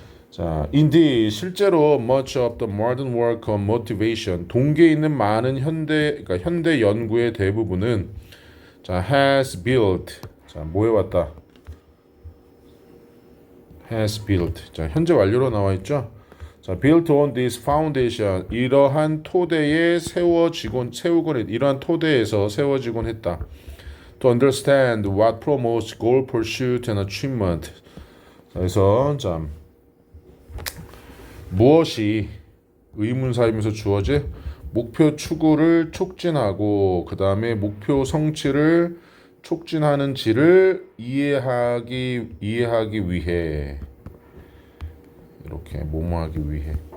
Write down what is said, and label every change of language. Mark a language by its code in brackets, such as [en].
[ko] 자, [en] indeed [ko] 실제로 [en] much of the modern work on motivation [ko] 동계에 있는 많은 그러니까 현대 연구의 대부분은 자 [en] has built [ko] 자 뭐 해왔다 has built 자 현재 완료로 나와 있죠. 자 [en] built on this foundation [ko] 이러한 토대에 세우곤 이러한 토대에서 세워지곤 했다. [en] To understand what promotes goal pursuit and achievement. [ko] 그래서 자 무엇이 의문사이면서 주어질 목표 추구를 촉진하고 그 다음에 목표 성취를 촉진하는지를 이해하기 위해 이렇게 뭐뭐하기 위해